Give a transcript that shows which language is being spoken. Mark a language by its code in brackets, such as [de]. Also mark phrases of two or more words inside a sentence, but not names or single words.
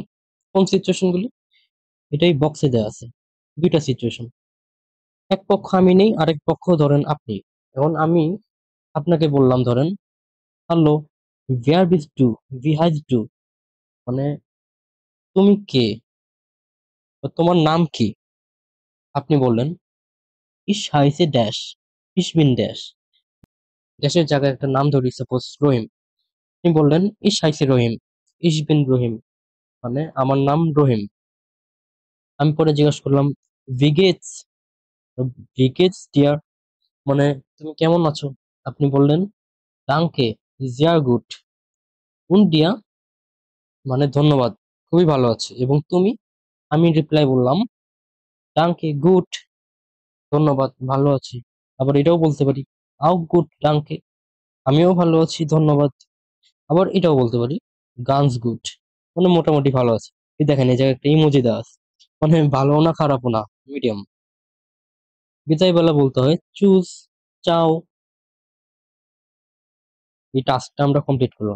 [bn] কোন সিচুয়েশন গুলি? এটাই বক্সে দেওয়া আছে, দুইটা সিচুয়েশন। এক পক্ষ আমি নেই, আরেক পক্ষ ধরেন আপনি। এখন আমি আপনাকে বললাম ধরেন, হ্যালো, [de] where bist du, wie heißt du, [bn] মানে তুমি কে বা তোমার নাম কি? আপনি বললেন, [de] ich heiße ড্যাশ, ich bin ড্যাশ, [bn] ড্যাশের জায়গায় একটা নাম ধরি, সাপোজ রহিম। আপনি বললেন, [de] ich heiße রহিম, ich bin রহিম, [bn] মানে আমার নাম রহিম। আমি পরে জিজ্ঞাসা করলাম, [de] wie geht's, wie geht's dir, [bn] মানে তুমি কেমন আছো? আপনি বললেন, [de] danke, sehr gut, und dir, [bn] মানে ধন্যবাদ, খুবই ভালো আছি, এবং তুমি? আমি রিপ্লাই বললাম, [de] danke, gut, [bn] ধন্যবাদ, ভালো আছি। আবার এটাও বলতে পারি, [de] auch gut, danke, [bn] আমিও ভালো আছি, ধন্যবাদ। আবার এটাও বলতে পারি, [de] ganz gut, [bn] মানে মোটামুটি ভালো আছে। এই দেখেন এই জায়গায় একটা ইমোজি দেওয়া আছে, মানে ভালো না খারাপও না, মিডিয়াম। বিদায় বেলা বলতে হয় [de] Tschüss, ciao. [bn] এই টাস্কটা আমরা কমপ্লিট করলাম।